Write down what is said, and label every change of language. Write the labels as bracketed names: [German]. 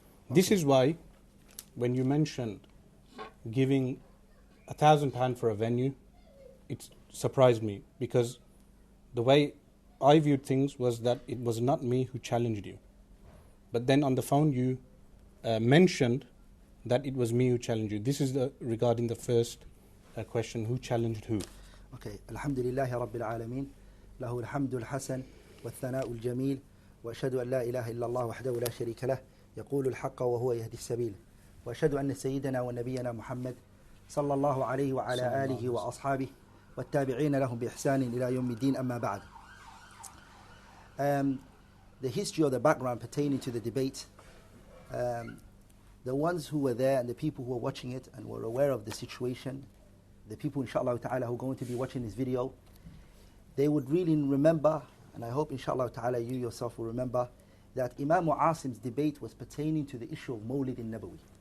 [English] This is why when you mentioned giving £1,000 for a venue, it surprised me, because the way I viewed things was that it was not me who challenged you. But then on the phone you mentioned that it was me who challenged you. This is regarding the first question, who challenged who. [Arabic] Okay, Alhamdulillahi Rabbil Alameen, lahu alhamdul hasan والثناء الجميل وأشهد أن لا إله إلا الله وحده لا شريك له يقول الحق وهو يهدي السبيل وأشهد أن سيدنا ونبينا محمد صلى الله عليه وعلى آله وأصحابه والتابعين لهم بإحسان إلى يوم الدين أما بعد. [English] The history or the background pertaining to the debate, the ones who were there and the people who were watching it and were aware of the situation, the people inshallah ta'ala who are going to be watching this video, they would really remember, and I hope inshallah ta'ala you yourself will remember, that Imam Asim's debate was pertaining to the issue of Mawlid al-Nabawi.